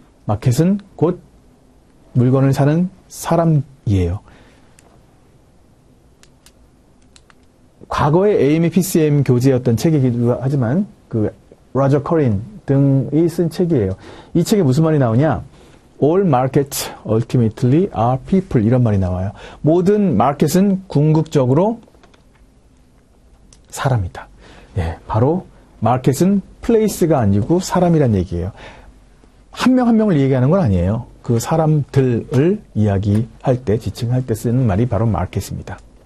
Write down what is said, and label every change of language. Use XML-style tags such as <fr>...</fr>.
<ko>마켓은 곧 물건을 사는 사람이에요. 과거의 AM, PCM 교재였던 책이기도 하지만 그 로저 커린 등이 쓴 책이에요. 이 책에 무슨 말이 나오냐?</ko> <en>All markets ultimately are people,</en> <ko>이런 말이 나와요. 모든 마켓은 궁극적으로 사람이다. 예, 바로 마켓은 플레이스가 아니고 사람이란 얘기예요. 한 명 한 명을 얘기하는 건 아니에요. 그 사람들을 이야기할 때, 지칭할 때 쓰는 말이 바로 마켓입니다.</ko>